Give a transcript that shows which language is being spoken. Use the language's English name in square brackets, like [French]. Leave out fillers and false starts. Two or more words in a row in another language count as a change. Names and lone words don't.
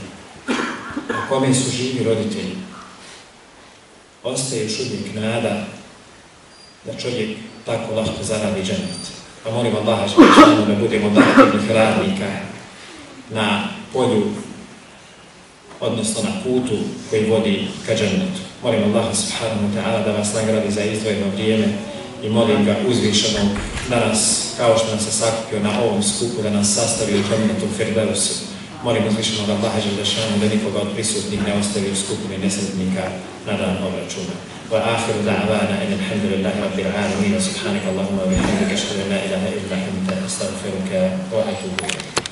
[Bosnian] U kome su živi roditelji, ostaje još uvijek nada da čovjek tako lahko zaradi džennet. Pa molim Allaha da budemo daktivnih radnika na polju odnosno na putu koji vodi ka džennetu. Molim Allaha [Arabic] سبحانه وتعالى [Bosnian] da vas nagradi za izdvojeno vrijeme i molim ga uzvišenog da nas, kao što nas je sakupio na ovom skupu, da nas sastavi u džennetu Firdausu. Molim uzvišenog Allaha dželešanu da nikoga od prisutnih ne ostavi u skupini nesretnika na dan obračuna. [Arabic] وآخر دعوانا الحمد لله رب العالمين سبحانك اللهم وبحمدك أشهد أن لا إله إلا أنت أستغفرك وأتوب إليك.